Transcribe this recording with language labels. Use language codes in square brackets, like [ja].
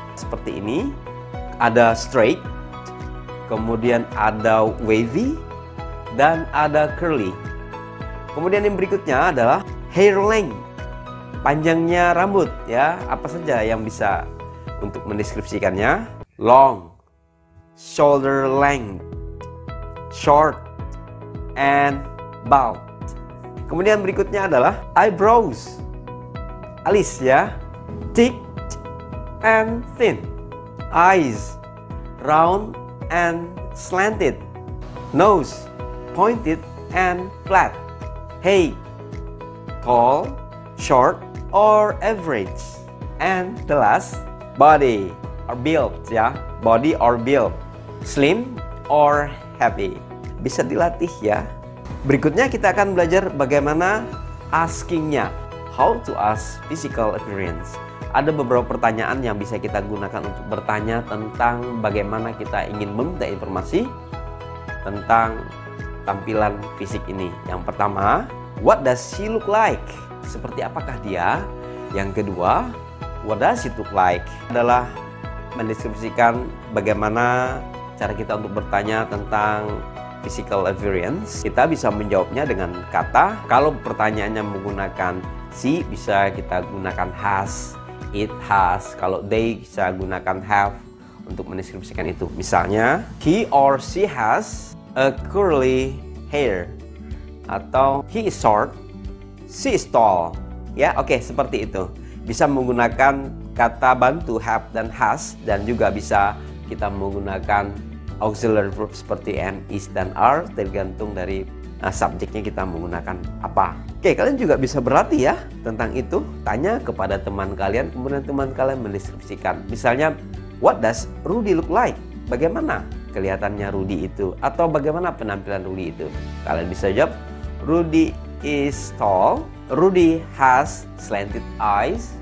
[id] Seperti ini, ada straight, kemudian ada wavy, dan ada curly. Kemudian yang berikutnya adalah hair length, panjangnya rambut, ya. Apa saja yang bisa untuk mendeskripsikannya? [en] Long, shoulder length, short, and bald. [id] Kemudian berikutnya adalah eyebrows, alis, ya, [en] thick and thin. Eyes, round and slanted. Nose, pointed and flat. Head, tall, short, or average. And the last, body or build, ya, body or build, slim or heavy. [id] Bisa dilatih, ya. Berikutnya kita akan belajar bagaimana askingnya, [en] how to ask physical appearance. [id] Ada beberapa pertanyaan yang bisa kita gunakan untuk bertanya tentang bagaimana kita ingin meminta informasi tentang tampilan fisik ini. Yang pertama, [en] what does she look like? [id] Seperti apakah dia? Yang kedua, [en] what does it look like? [id] Adalah mendeskripsikan bagaimana cara kita untuk bertanya tentang physical appearance. Kita bisa menjawabnya dengan kata. Kalau pertanyaannya menggunakan she, bisa kita gunakan has, [en] it has. [id] Kalau they, bisa gunakan have untuk mendeskripsikan itu. Misalnya, [en] he or she has a curly hair [id] atau [en] he is short, she is tall. [id] Ya, oke, seperti itu. Bisa menggunakan kata bantu have dan has, dan juga bisa kita menggunakan auxiliary verb seperti am, is, dan are, tergantung dari subjeknya kita menggunakan apa. Oke, kalian juga bisa berlatih ya tentang itu. Tanya kepada teman kalian, kemudian teman kalian mendeskripsikan. Misalnya, [en] what does Rudy look like? [id] Bagaimana kelihatannya Rudy itu? Atau bagaimana penampilan Rudy itu? Kalian bisa jawab, [en] Rudy is tall, Rudy has slanted eyes.